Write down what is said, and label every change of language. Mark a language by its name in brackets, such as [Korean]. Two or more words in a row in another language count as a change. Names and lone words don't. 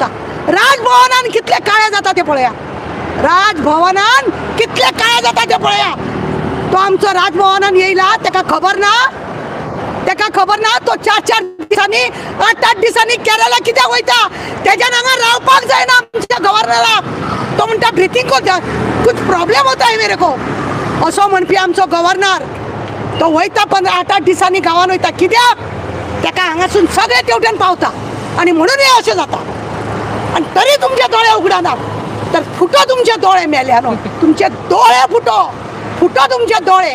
[Konkani] राजभवनान कितले काळे जाता ते पळया. राजभवनान कितले काळे जाता ते पळया. तो आमचो राजभवनान येयला, तेका खबर ना तो 4-4 दिसांनी 8-8 दिसांनी केरला कित्याक वयता. तेज्यान हांगा रावपाक जायना आमच्या गव्हर्नराक. तो म्हणटा ब्रिथींग [Hindi] कुछ प्रॉब्लेम होता है मेरे को [Konkani] असो म्हणपी आमचो गव्हर्नर. तो वयता 8-8 दिसांनी गांवान वयता. कित्याक तेका हांगासून सगळे तेवटेन पावता आनी म्हणून हे अशें जाता. आनी तरी तुमचे दोळे उगडाना. तर फुटो तुमचे दोळे मेल्यानो. तुमचे दोळे फुटो तुमचे दोळे.